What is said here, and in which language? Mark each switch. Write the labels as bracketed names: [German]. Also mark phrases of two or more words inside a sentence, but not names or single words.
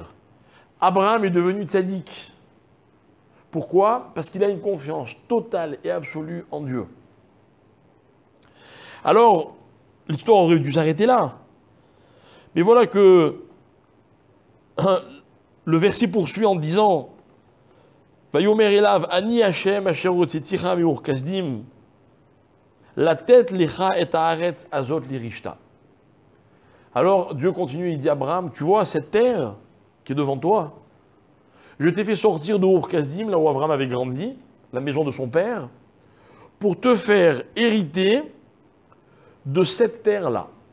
[French] Abraham est devenu tzaddik. Pourquoi? Parce qu'il a une confiance totale et absolue en Dieu. Alors, l'histoire aurait dû s'arrêter là. Mais voilà que le verset poursuit en disant [Hebrew] ויאמר אליו אני ה׳ אשר הוצאתיך מאור כשדים לתת לך את הארץ הזאת לרשתה. [French] Alors Dieu continue, il dit à Abraham, tu vois cette terre qui est devant toi, je t'ai fait sortir de Ur Kasdim, là où Abraham avait grandi, la maison de son père, pour te faire hériter de cette terre-là.